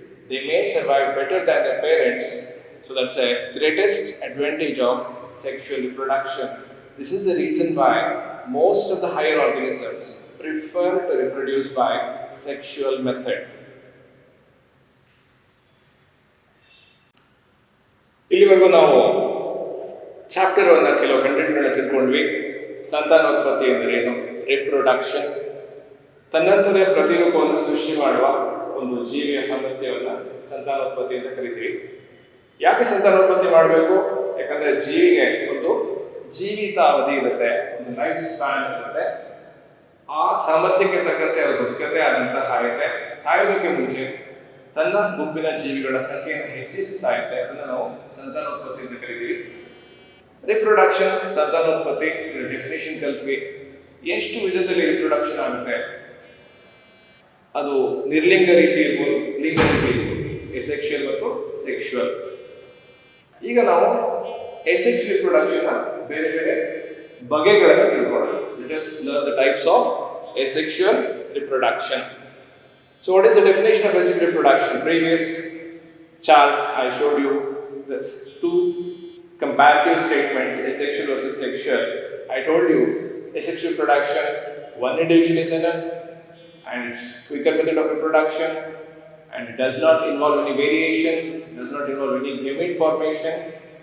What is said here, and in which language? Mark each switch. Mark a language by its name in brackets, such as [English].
[English] They may survive better than their parents. So that's a greatest advantage of sexual reproduction. This is the reason why most of the higher organisms prefer to reproduce by sexual method. [Kannada] ಇಲ್ಲಿವರೆಗೂ ನಾವು chapter 1 ಕೆಲವು ಕಂಟೆಂಟ್ಗಳನ್ನ ತಿಳ್ಕೊಂಡ್ವಿ. ಸಂತಾನೋತ್ಪತ್ತಿ ಎಂದರೇನು, reproduction, ತನ್ನಂತರೇ ಪ್ರತಿರೂಪವನ್ನು ಸೃಷ್ಟಿ ಮಾಡುವ ಒಂದು ಜೀವಿಯ ಸಾಮರ್ಥ್ಯವನ್ನು ಸಂತಾನೋತ್ಪತ್ತಿ ಅಂತ ಕರಿತೀವಿ. ಯಾಕೆ ಸಂತಾನೋತ್ಪತ್ತಿ ಮಾಡಬೇಕು? ಯಾಕಂದರೆ ಜೀವಿಗೆ ಒಂದು ಜೀವಿತಾವಧಿ ಇರುತ್ತೆ, ಒಂದು ಲೈಫ್ ಸ್ಪ್ಯಾನ್ ಇರುತ್ತೆ. ಆ ಸಾಮರ್ಥ್ಯಕ್ಕೆ ತಕ್ಕಂತೆ ಅದು ಬದುಕತ್ತೆ, ಆ ನಂತರ ಸಾಯುತ್ತೆ. ಸಾಯೋದಕ್ಕೆ ಮುಂಚೆ ತನ್ನ ಗುಂಪಿನ ಜೀವಿಗಳ ಸಂಖ್ಯೆಯನ್ನು ಹೆಚ್ಚಿಸಿ ಸಾಯುತ್ತೆ. ಅದನ್ನು ನಾವು ಸಂತಾನೋತ್ಪತ್ತಿ ಅಂತ ಕರಿತೀವಿ. ರಿಪ್ರೊಡಕ್ಷನ್, ಸಂತಾನೋತ್ಪತ್ತಿ ಡೆಫಿನೇಷನ್ ಕಲ್ತ್ವಿ. ಎಷ್ಟು ವಿಧದಲ್ಲಿ ರಿಪ್ರೊಡಕ್ಷನ್ ಆಗುತ್ತೆ? ಅದು ನಿರ್ಲಿಂಗ ರೀತಿ ಇರ್ಬೋದು, ಲಿಂಗ ರೀತಿ ಇರ್ಬೋದು, ಎಸೆಕ್ಷುಯಲ್ ಮತ್ತು ಸೆಕ್ಷುವಲ್. ಈಗ ನಾವು ಎಸೆಕ್ಸ್ ರಿಪ್ರೊಡಕ್ಷನ್ ಬೇರೆ ಬೇರೆ ಬಗೆಗಳನ್ನು ತಿಳ್ಕೊಳ್ಳೋಣ. [English] Let us learn the types of asexual reproduction. So what is the definition of asexual reproduction? Previous chart I showed you this two comparative statements, asexual versus sexual. I told you asexual reproduction, one individual is enough and it's quicker method of reproduction and it does not involve any variation, does not involve any gamete formation.